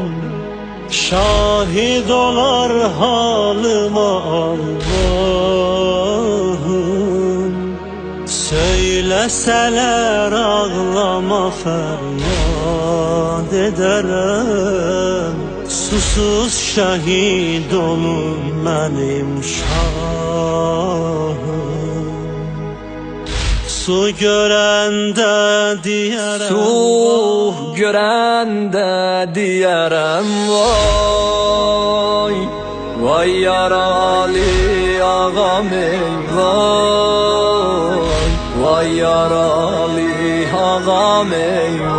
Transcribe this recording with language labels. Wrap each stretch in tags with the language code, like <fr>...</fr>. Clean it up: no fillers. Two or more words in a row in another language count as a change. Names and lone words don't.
<tr>Şahit olar halıma Allah'ım Söyleseler ağlama feryat ederim Susuz şehit olun benim şahım</tr> <az>Su görəndə deyərəm Su görəndə deyərəm Vay Vay yaralı ağam ey vay Vay yaralı ağam ey</az>